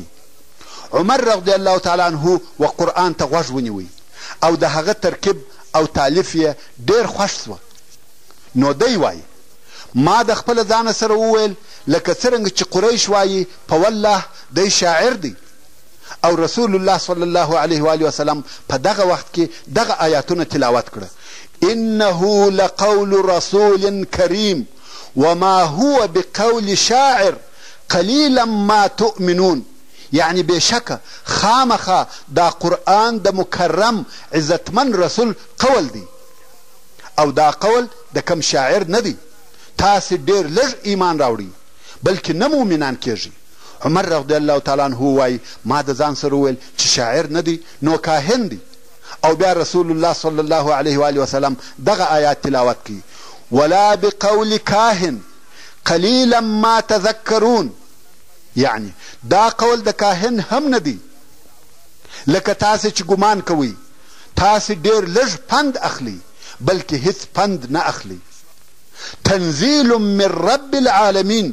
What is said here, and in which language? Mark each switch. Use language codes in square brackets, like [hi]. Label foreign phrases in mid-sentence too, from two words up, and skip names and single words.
[ps] عمر [ar] رضی الله تعالی عنه [ps] و قرآن ته غوږ ونیوی او د هغه ترکیب او تالیف یې ډېر خوښ سوه. نو دی وایي ما د خپله ځانه سره وویل لکه څرنګه چې قریش وایي په والله دی شاعر دی. او رسول الله [ar] صلی الله علیه و آله وسلم [ps] په دغه وخت کې دغه آیاتونه تلاوت کړه: [ar] انه لقول رسول کریم وما هو بقول شاعر قلیلا ما تؤمنون. [ps] یعنی بېشکه خامخا دا قرآن د مکرم عزتمن رسول قول دی او دا قول د کم شاعر نه دی. تاسې ډېر لږ ایمان راوړئ بلکې نه مؤمنان کیږي. عمر [ar] رضی الله تعالی عنه [ps] وایي ما د ځان سره وویل چې شاعر نه دی نو کاهن دی. او بیا رسول الله [ar] صلی الله علیه و آله وسلم [ps] دغه آیات تلاوت کوي: [ar] ولا بقول کاهن قلیلا ما تذکرون. [ps] یعنی دا قول د کاهن هم نه دی لکه تاسې چې ګمان کوئ. تاسې ډېر لږ پند اخلي بلکې هیڅ پند نه اخلي. [ar] تنزیل من رب العالمین.